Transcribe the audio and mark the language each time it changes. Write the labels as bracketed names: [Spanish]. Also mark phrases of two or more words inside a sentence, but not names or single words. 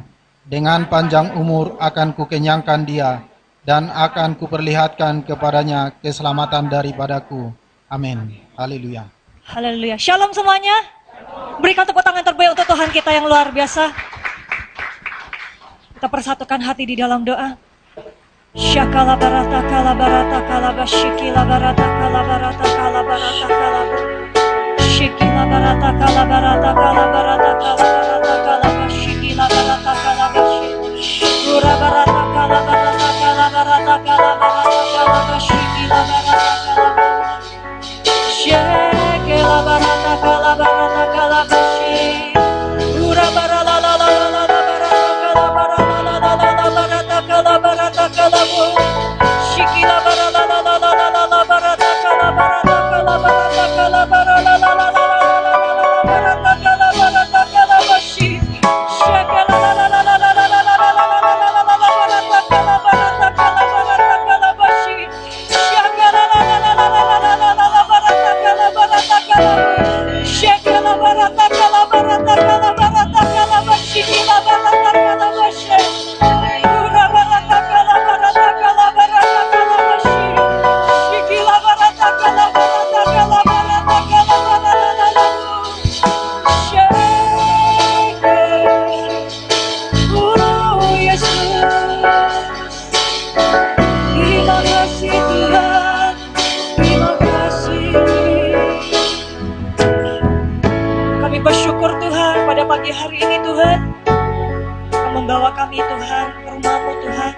[Indonesian] Dengan panjang umur akan kukenyangkan dia, dan akan kuperlihatkan kepadanya keselamatan daripadaku. Amin. Haleluya. Haleluya. Shalom semuanya. Berikan tepuk tangan terbaik untuk Tuhan kita yang luar biasa. Kita persatukan hati di dalam doa. Syakala barata kala barata kala bashikila barata kala barata kala barata kala shikila barata kala barata kala barata kala barata kala bashikila barata kala bashikila ura barata kala barata kala barata kala barata kala bashikila barata kala shikila barata kala barata kala bashikila ura barata la la la la la barata kala barata la la la la barata kala barata kala shikila barata la la la la la barata kala barata kala barata kala barata la la la barata kala barata kala bashi shikila la la la la la la la la barata kala barata kala barata kala bashi shikila la la la la la la la barata kala barata kala shikila barata kala barata kala barata kala bashi shikila barata kala bashi ura barata kala barata kala barata kala bashi shikila barata kala barata kala barata kala barata oh Yesus, terima kasih Tuhan, terima kasih. Kami bersyukur Tuhan pada pagi hari ini Tuhan, Kau membawa kami Tuhan ke rumah-Mu Tuhan.